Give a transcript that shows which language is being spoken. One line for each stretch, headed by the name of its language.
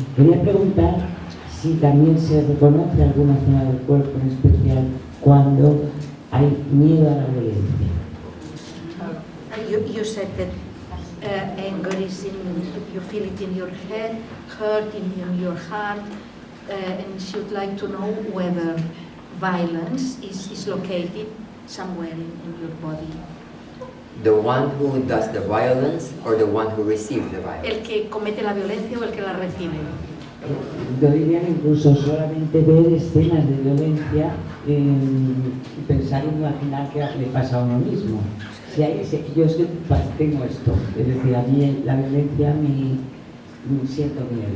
Spanish: Quería preguntar si también se reconoce alguna zona del cuerpo en especial cuando hay miedo a la violencia.
English: You said that anger is you feel it in your head, hurt in your heart, and she'd like to know whether violence is located somewhere in your body. The one who does the violence or the one who receives the violence?
Spanish: El que comete la violencia o el que la recibe. Yo diría que incluso solamente ver escenas de violencia y pensar y imaginar que le pasa a uno mismo. Yo es que tengo esto, es decir, a mí la violencia me siento miedo.